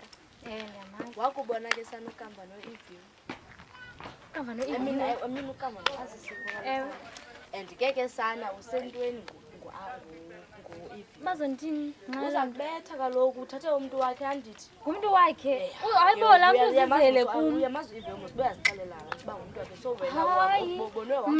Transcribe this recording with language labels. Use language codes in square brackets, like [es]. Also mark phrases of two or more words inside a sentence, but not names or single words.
[xh] Ndiyamazi. Wakubona ke sana ukamba no-Evie. Ukamba [en] I [xh] no-Evie. mean ukamba no-Asisipho. Ewe. And ke sana usentweni ngu-Evie. Bazondini ngala. Uzakubetha kaloku uthathe umntu wakhe andithi. Ngumntu wakhe. Hayibola mfuzizele kum. Uyamazi u-Evie mos uyazixelela uba ngumntu wakhe so wena Hayi. ubonwe wahamba